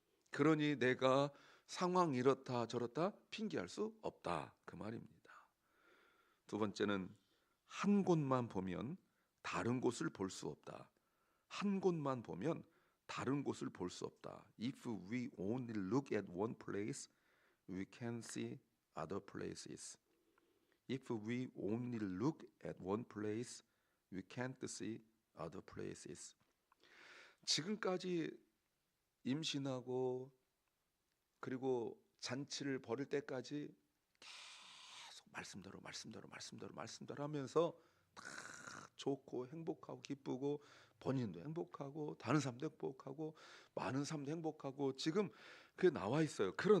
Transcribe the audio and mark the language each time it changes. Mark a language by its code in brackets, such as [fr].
[ko] 그러니 내가 상황 이렇다 저렇다 핑계할 수 없다 그 말입니다. 두 번째는 한 곳만 보면 다른 곳을 볼 수 없다. 한 곳만 보면 다른 곳을 볼 수 없다. [en] If we only look at one place, we can see other places. If we only look at one place, we can't see other places. [ko] 지금까지 임신하고 그리고 잔치를 벌일 때까지 계속 말씀대로 하면서 다 좋고 행복하고 기쁘고 본인도 행복하고 다른 사람도 행복하고 많은 사람도 행복하고 지금 그게 나와 있어요.